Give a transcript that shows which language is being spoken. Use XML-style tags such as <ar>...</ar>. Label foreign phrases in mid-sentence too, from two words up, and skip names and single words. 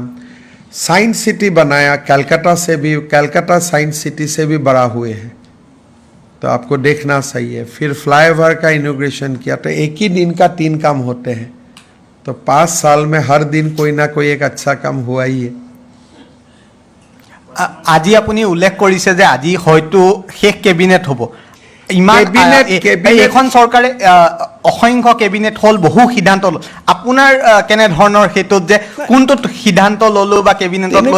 <hi>साइंस सिटी बनाया, कलकत्ता से भी, कलकत्ता साइंस सिटी से भी बड़ा हुए हैं, तो आपको देखना सही है। फिर फ्लाईओवर का इनोग्रेशन किया, तो एक ही दिन का 3 काम होते हैं, तो 5 साल में हर दिन कोई ना कोई एक अच्छा काम हुआ ही है।</hi> <as>আজি আপুনি উল্লেখ কৰিছে যে আজি হয়তো শেষ কেবিনেট হ'ব, এখন চৰকাৰে অসংখ্য কেবিনেট হ'ল, বহু সিদ্ধান্ত ল'ল, আপোনাৰ কেনেধৰণৰ ক্ষেত্ৰত যে কোনটো সিদ্ধান্ত ল'লো বা কেবিনেটত লৈ</as>